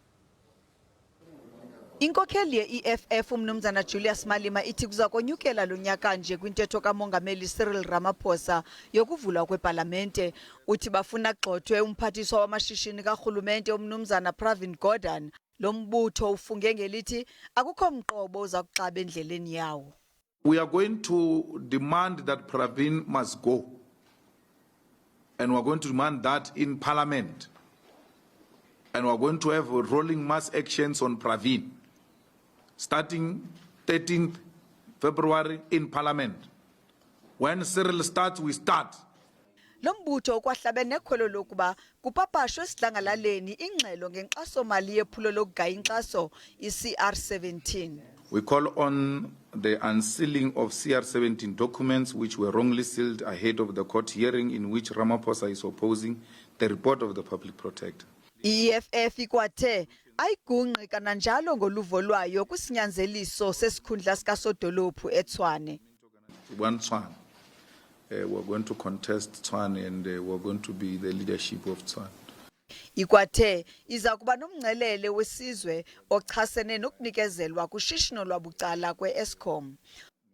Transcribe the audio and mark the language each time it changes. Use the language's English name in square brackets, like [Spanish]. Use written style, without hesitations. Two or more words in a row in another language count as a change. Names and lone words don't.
[Xhosa] Inkokheli ye-I-EFF uMnumzana Julius Malema ithi kuza konyukela lonyaka nje kwintetho kamongameli Cyril Ramaphosa yokuvulwa kwepalamente. Uthi bafuna gxothwe uMphathiswa wamashishini kaRhulumente uMnumzana Pravin Gordhan. Lombutho ufunge ngelithi akukho mqobo uza kuxaba endleleni yawo. [English] We are going to demand that Pravin must go. And we are going to demand that in Parliament. And we are going to have rolling mass actions on Pravin. Starting 13th February in Parliament. When Cyril starts, we start. [Xhosa] Lombutho ukwahlabe nekholo lokuba kupapashwe esidlangalaleni ingxelo ngenkxaso-mali yephulo lokugaya inkxaso i-CR17. [English] We call on the unsealing of CR17 documents which were wrongly sealed ahead of the court hearing in which Ramaphosa is opposing the report of the public protector. [Xhosa] I-EFF ikwathe ayigungqi kananjalo ngoluvo lwayo kwisinyanzeliso sesikhundla sikasodolophu eTshwane. [English] We're going to contest Tshwane and we're going to be the leadership of Tshwane. [Xhosa] Ikwathe izakuba nomngcelele wesizwe ochasene nokunikezelwa kushishino lwabucala kwe-Eskom.